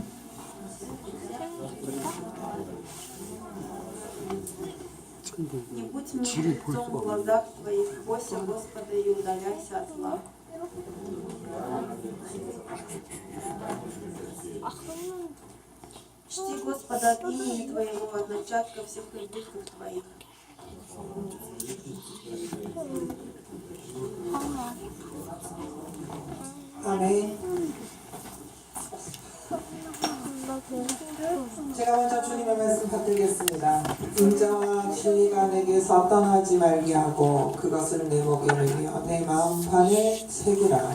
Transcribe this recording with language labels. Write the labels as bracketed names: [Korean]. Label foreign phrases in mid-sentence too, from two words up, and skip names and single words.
[Russian] Не будь мудрецом в глазах твоих, бойся Господа и удаляйся от зла. Чти Господа от имени твоего, от начатка всех прибытков твоих. [Korean] 아멘. 제가 먼저 주님의 말씀 받들겠습니다. 인자와 진리가 내게서 떠나지 말게 하고 그것을 내 목에 매며 내 마음판에 새기라.